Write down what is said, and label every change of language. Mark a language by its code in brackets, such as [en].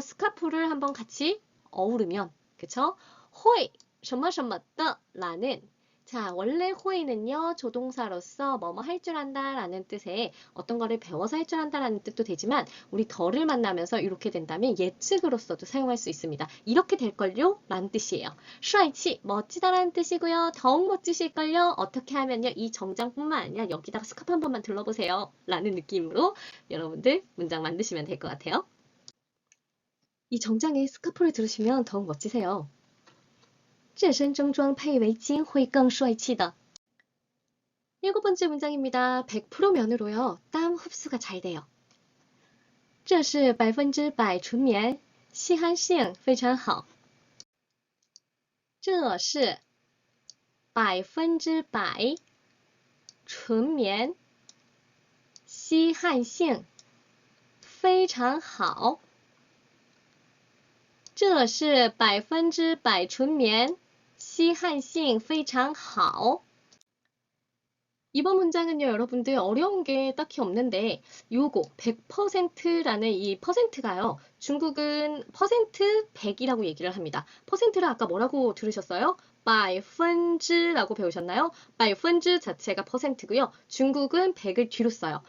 [ko] 스카프를 한번 같이 어우르면 그쵸? 호이, [zh] 什么什么的 [ko] 라는 자, 원래 호이는요, 조동사로서 뭐뭐 할 줄 안다 라는 뜻의 어떤 거를 배워서 할 줄 안다 라는 뜻도 되지만 우리 덜을 만나면서 이렇게 된다면 예측으로서도 사용할 수 있습니다. 이렇게 될걸요? 라는 뜻이에요. 帅气, 멋지다라는 뜻이고요. 더욱 멋지실걸요? 어떻게 하면요, 이 정장뿐만 아니라 여기다가 스카프 한 번만 둘러보세요. 라는 느낌으로 여러분들 문장 만드시면 될 것 같아요. 이 정장에 스카프를 들으시면 더욱 멋지세요. [zh] 这身正装配围巾会更帅气的. [ko] 7번째 문장입니다. 100% 면으로요. 땀 흡수가 잘 돼요. [zh] 这是100%纯棉，吸汗性非常好。这是100%纯棉，吸汗性非常好。这是100%纯棉，吸汗性非常好。 [ko] 이번 문장은요, 여러분들 어려운 게 딱히 없는데 요거 100%라는 이 퍼센트가요, 중국은 퍼센트 100이라고 얘기를 합니다. 퍼센트를 아까 뭐라고 들으셨어요? 百分之라고 배우셨나요? 百分之 자체가 퍼센트고요. 중국은 100을 뒤로 써요.